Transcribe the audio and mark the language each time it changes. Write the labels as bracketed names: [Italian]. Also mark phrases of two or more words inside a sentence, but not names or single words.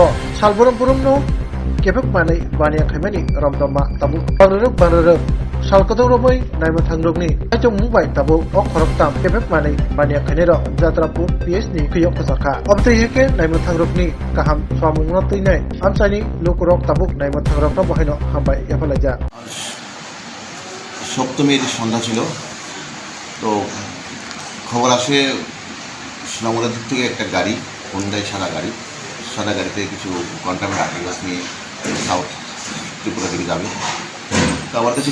[Kok Borok] Salburum burum no kepek manai bania khaimani ramdama tabuk bangruk salkado romoi naima thangrokni ajo mumbai tabuk ok khoroktam kepek manai bania khainero Jatrapur PhD khiyok khosaka. Obtei heke naima thangrokni kaham swamungno tuinai amchani lokurok tabuk naima thangrokno bohaino hambai yafalaja. [Bangla] সপ্তমীর সন্ধ্যা ছিল তো খবর আসে সোনামুড়ার দিক থেকে একটা গাড়ি হোন্ডাই সাদা গাড়িতে কিছু [English] contaminate articles [Bangla] নিয়ে সাউথ ত্রিপুরা দিকে যাবে তো আমার কাছে